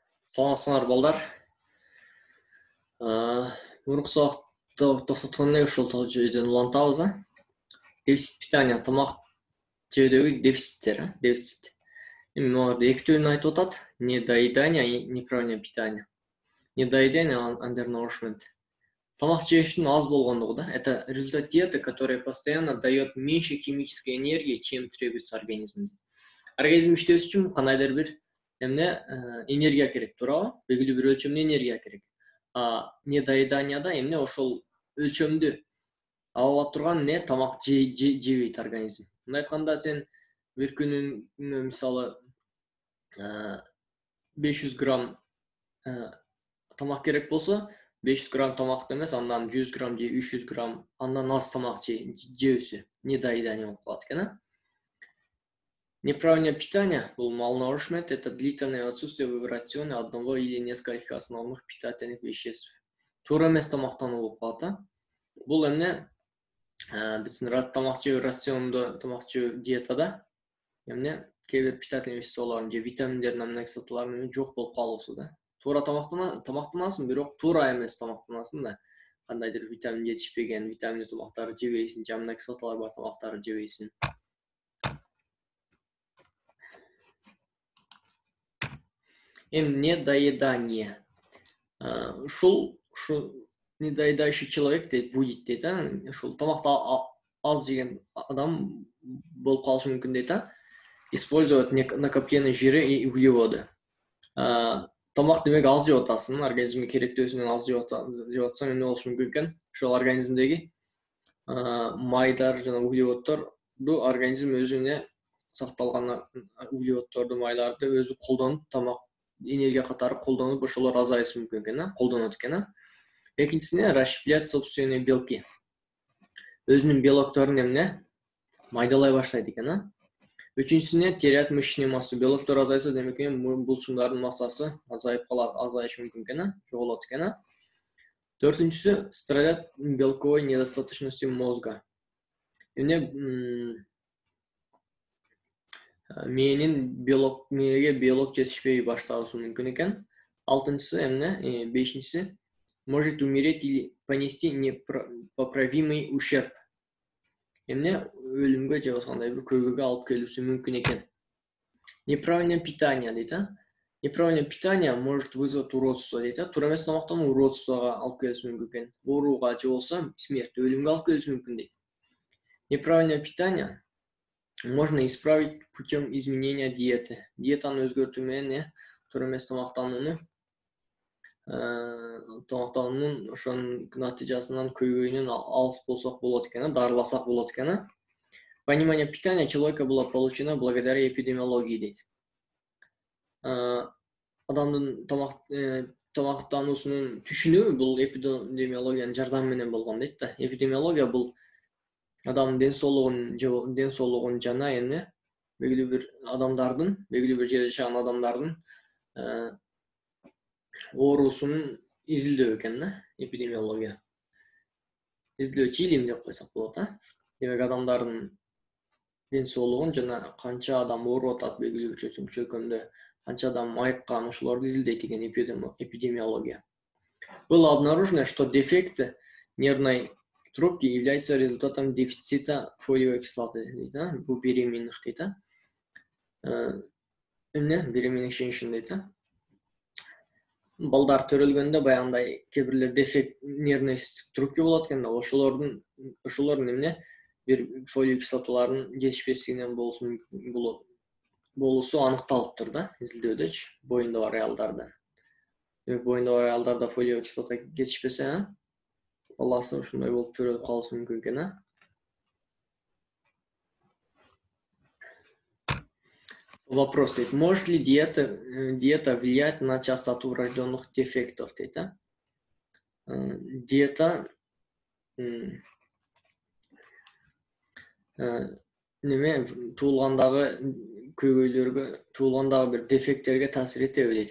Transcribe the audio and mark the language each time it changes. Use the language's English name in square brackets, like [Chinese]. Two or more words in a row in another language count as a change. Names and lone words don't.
[Kyrgyz] Саламатсыңар балдар. Мурунку сабакта токтоткон эле ушул жайдан улантабыз. [Russian] Дефицит питания, [Kyrgyz] тамак жөөдөгү дефициттер, дефицит. Эми аларды эки түрүн айтып атат. [Russian] Недоедание и неправильное питание. Недоедание undernourishment. [Kyrgyz] Тамак жешүүнүн аз болгондугу да. [Russian] Это результат диеты, которая постоянно дает меньше химической энергии, чем требуется организму. [Kyrgyz] Организм иштеш үчүн кандайдыр бир энергия керек, туурабы? Белгилүү бир өлчөмдө энергия керек. Недоеданияда эмне ошол өлчөмдү ала турган тамак жебейт организм. Мындай айтканда сен бир күнүнө мисалы 500 грамм тамак керек болсо, 500 грамм тамак эмес, андан 100 грамм же 300 грамм андан аз тамак жебесе, недоедание болуп калат экен. [Russian] Неправильное питание, malnourishment, это длительное отсутствие в рационе одного или нескольких основных питательных веществ. [Kyrgyz] Туура эмес тамактануу болуп калат. Бул эмне биздин тамак жөө рациондо, тамак жөө диетада эмне кээ бир питательный веществолордун же витаминдердин, аминокислоталардын жок болуп калуусу да. Туура тамактанасың, бирок туура эмес тамактанасың да. Кандайдыр витамин жетишпеген, витаминдүү тамактарды жебейсиң, же аминокислоталар бар тамактарды жебейсиң. [Russian] Недоедание. [Kyrgyz] Ушул [Russian] недоедающий человек будет [Kyrgyz] дейт, ушул тамакты аз жеген адам болуп калышы мүмкүн дейт, [Russian] использовать накопленные жиры и углеводы. [Kyrgyz] Тамак демек аз жеп атасың, организмге керектүүсүнөн аз жеп атсаң эмне болушу мүмкүн экен? Ошол организмдеги майдар жана углеводдорду организм өзүнө сакталган углеводдорду, майларды өзү колдонуп, тамак энергия катары колдонуп, ошолор азайышы мүмкүн экен, колдонот экен. Экинчисине [Russian] расщеплять собственные белки. [Kyrgyz] Өзүнүн белокторун эмне майдалай баштайт экен. [Russian] Үчүнчүсүне терять мышечную массу. [Kyrgyz] Белоктор азайса, демек булчуңдардын массасы азайып калат, азайышы мүмкүн экен, жоголот экен. [Russian] Төртүнчүсү страдать белковой недостаточностью мозга. [Kyrgyz] Мээге белок жетишпей башташы мүмкүн экен. Алтынчысы бешинчиси [Russian] может умереть или понести непоправимый ущерб. [Kyrgyz] Өлүмгө же кандай бир көйгөйгө алып келүүсү мүмкүн экен. [Russian] Неправильное питание дейт. Неправильное питание может вызвать уродство дейт. [Kyrgyz] Туура эмес тамактануу уродствого алып келүүсү мүмкүн экен. Ооруга же болсо смерть, өлүмгө алып келүүсү мүмкүн дейт. [Russian] Неправильное питание можно исправить путем изменения диеты. [Kyrgyz] Диетаны өзгөртүү менен туура эмес тамактануунун ошонун натыйжасынан көйгөйүнөн алыс болсок болот экен, дарыласак болот экен. [Russian] Понимание питания человека было получено благодаря эпидемиологии дейт. [Kyrgyz] Адамдын тамактануусунун түшүнүү бул эпидемиологиянын жардамы менен болгон дейт. Эпидемиология бул адамдын ден соолугун жана белгилүү бир адамдардын, белгилүү бир жерде жашаган адамдардын оорусунун изилдөө экен, эпидемиология. Изилдөө чилим деп койсок болот, Демек адамдардын ден соолугун жана канча адам ооруп атат, белгилүү бир чөкөмдө канча адам айыккан, ошолорду изилдейт экен эпидемиология. [Russian] Было обнаружено, что дефект нервной трубки является результатом дефицита фолиевой кислоты. У беременных дейт. Беременных женщин дейт. [Kyrgyz] Балдар төрөлгөндө баягындай кээ бирлер [Russian] дефект нервной трубки [Kyrgyz] болот экен, ошолордун бир фолиевый кислоталардын жетишпестигинен болуусу аныкталыптыр да, изилдөөдөчү, боюнда бар аялдарда. Демек боюнда бар аялдарда [Russian] фолиевый кислота [Kyrgyz] жетишпесе, баласы ушундай болуп төрөлүп калышы мүмкүн экен. [Russian] Вопрос дейт: может ли диета влиять на частоту врожденных дефектов дейт? [Kyrgyz] Диета туулгандагы көйгөйлөргө, туулгандагы бир дефекттерге таасир этеби дейт.